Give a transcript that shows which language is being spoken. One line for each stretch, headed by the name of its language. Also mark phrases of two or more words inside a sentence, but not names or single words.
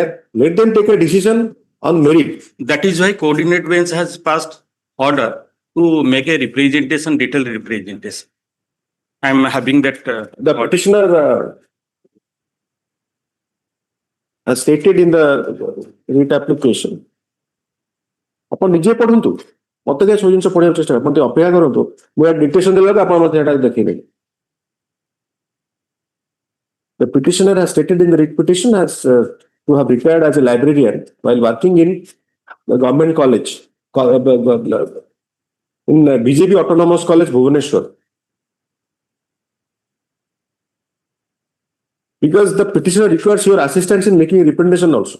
English: Let them take a decision on merit. that is why coordinate bench has passed order to make a representation, detailed representation. I am having that. The petitioner has stated in the writ application.
Odia: ଆପଣ ନିଜେ ପଢନ୍ତୁ ମତେ କାହିଁ ସବୁ ଜିନିଷ ପଢିବାକୁ ଚେଷ୍ଟା ମତେ ଅପେକ୍ଷା କରନ୍ତୁ ମୁଁ ଡିକ୍ଟେସନ ଦେଲା ଆପଣ ମତେ ଏଟା ଦେଖେଇବେ.
English: The petitioner has stated in the writ petition has to have retired as a librarian while working in the government college in BJP Autonomous College, Bhubaneswar. Because the petitioner requires your assistance in making a representation also.